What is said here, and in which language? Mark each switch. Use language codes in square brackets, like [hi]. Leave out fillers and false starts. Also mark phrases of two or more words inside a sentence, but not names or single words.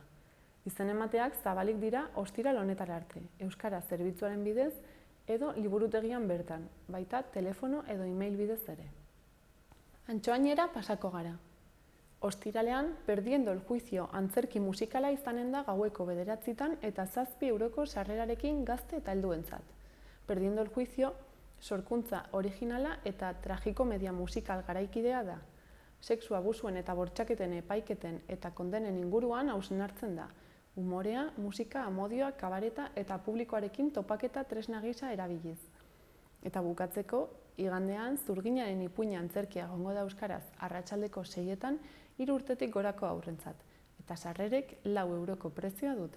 [eu] Izen emateak zabalik dira ostiral honetara arte, euskara zerbitzuaren bidez edo liburutegian bertan, baita telefono edo email bidez ere. Antxoainera pasako gara. Ostiralean, Perdiendo el Juicio antzerki musikala izanen da gaueko 9:00 eta 7 euroko sarrerarekin gazte eta helduentzat. Perdiendo el Juicio, sorkuntza originala eta tragikomedia musikal garaikidea da. Sexu abusuen eta bortxaketen epaiketen eta kondenen inguruan hausnartzen da. Umorea, musika, amodioa, kabareta eta publikoarekin topaketa tresna gisa erabiliz. Eta bukatzeko, igandean Zurginaren ipuina antzerkia egongo da euskaraz arratsaldeko 6etan 3 urtetik gorako haurrentzat, eta sarrerek 4 euroko prezioa dute.